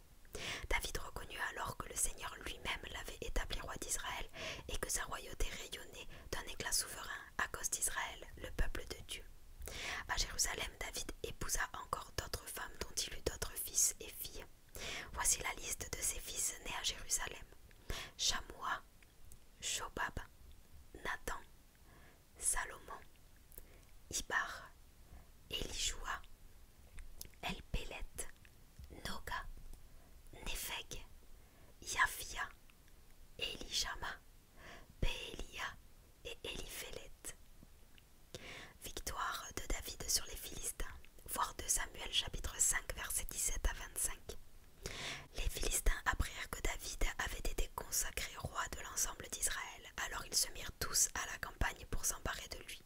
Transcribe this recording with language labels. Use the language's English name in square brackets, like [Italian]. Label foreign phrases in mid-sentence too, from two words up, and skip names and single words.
[French] David reconnut alors que le Seigneur lui-même l'avait établi roi d'Israël et que sa royauté rayonnait d'un éclat souverain à cause d'Israël, le peuple de Dieu. À Jérusalem, David épousa encore d'autres femmes dont il eut d'autres fils et filles. Voici la liste de ses fils nés à Jérusalem: Shamoua, Shobab, Nathan, Salomon, Ibar, Elishua, Elpélet, Noga, Népheg, Yafia, Elishama, Péélia et Éliphélet. Victoire de David sur les Philistins. Voir 2 Samuel chapitre 5 versets 17 à 25. Les Philistins apprirent que David avait été consacré roi de l'ensemble d'Israël. Alors ils se mirent tous à la campagne pour s'emparer de lui.